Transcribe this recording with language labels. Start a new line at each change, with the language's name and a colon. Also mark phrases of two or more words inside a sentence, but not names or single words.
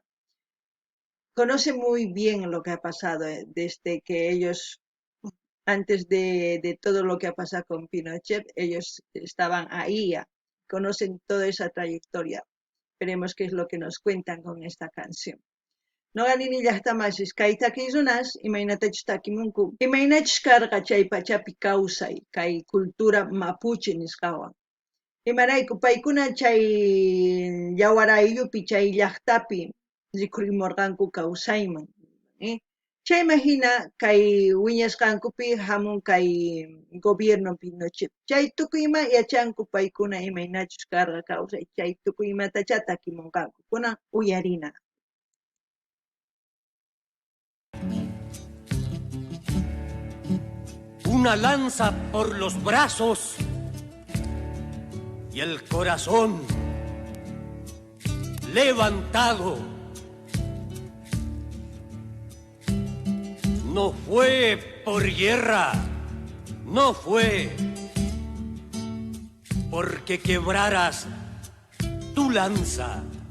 Spanish: Conoce muy bien lo que ha pasado desde que ellos, antes de todo lo que ha pasado con Pinochet, ellos estaban ahí, conocen toda esa trayectoria. Veremos qué es lo que nos cuentan con esta canción.
Quechua: Noqanini llaqtamasish kayta kisunas imaynatachus takimunku imaynachus karqa chay pachapi kawsay kay cultura mapuche nisqawan imarayku paykuna chay yawarayupi chay llaqtapi rikhurimurqanku kawsayman chayma hina kay wiñasqankupi hamun kay gobierno Pinochet chay tukuyma yachanku paykuna imaynachus karqa kawsay chay tukuymatacha takimunqanku kunan uyarina.
Spanish: Una lanza por los brazos y el corazón levantado. No fue por guerra, no fue porque quebraras tu lanza.